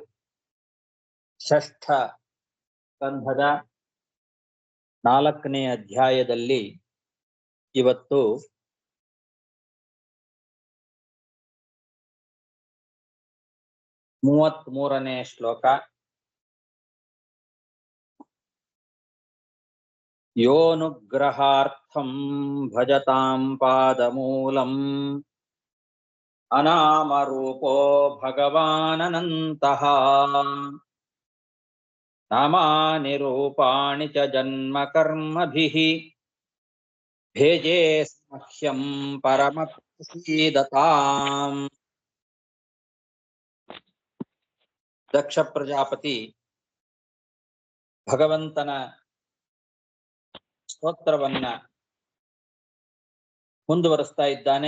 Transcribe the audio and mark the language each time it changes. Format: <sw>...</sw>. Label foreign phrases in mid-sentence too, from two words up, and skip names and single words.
<kn>ಷಷ್ಠ ಸ್ಕಂಧದ 4ನೇ ಅಧ್ಯಾಯದಲ್ಲಿ ಇವತ್ತು 33ನೇ ಶ್ಲೋಕ.</kn> <sa>ಯೋನುಗ್ರಹಾರ್ಥಂ ಭಜತಾಂ ಪಾದಮೂಲಂ ಅನಾಮರೂಪೋ ಭಗವಾನನಂತಃ ನಾಮಾನಿ ರೂಪಾಣಿ ಚ ಜನ್ಮ ಕರ್ಮಭಿಃ ಭೇಜೇ ಸ್ಮಹ್ಯಂ ಪರಮಪ್ರಸೀದತಾಂ.</sa> <kn>ದಕ್ಷ ಪ್ರಜಾಪತಿ ಭಗವಂತನ ಸ್ತೋತ್ರವನ್ನ ಮುಂದುವರಿಸ್ತಾ ಇದ್ದಾನೆ.</kn>